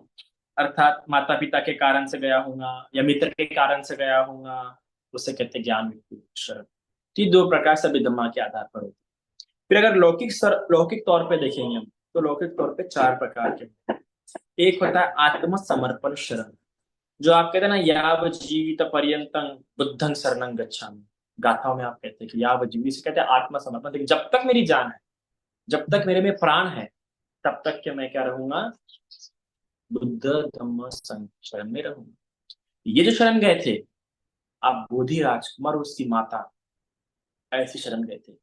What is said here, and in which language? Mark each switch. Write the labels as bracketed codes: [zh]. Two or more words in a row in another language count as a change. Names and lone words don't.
[hi] अर्थात माता पिता के कारण से गया होगा या मित्र के कारण से गया होगा, उसे कहते हैं ज्ञान युक्त शरण। तो ये दो प्रकार से विद्यमान के आधार पर होते हैं। फिर अगर लौकिक तौर पे देखेंगे हम, तो लौकिक तौर पे चार प्रकार के। एक होता है आत्मसमर्पण शरण, जो आप कहते हैं ना, [pi] याव जीवित पर्यंतं बुद्धं शरणं गच्छामि। [hi] गाथाओं में आप कहते हैं कि [pi] याव जीवित [hi] से कहते हैं आत्मसमर्पण, देखिए जब तक मेरी जान है, जब तक मेरे में प्राण है, तब तक के मैं क्या रहूंगा, बुद्ध धम्म संघ शरण में रहूंगा। ये जो शरण गए थे, आप बोधि राजकुमार और उसकी माता ऐसी शरण गए थे।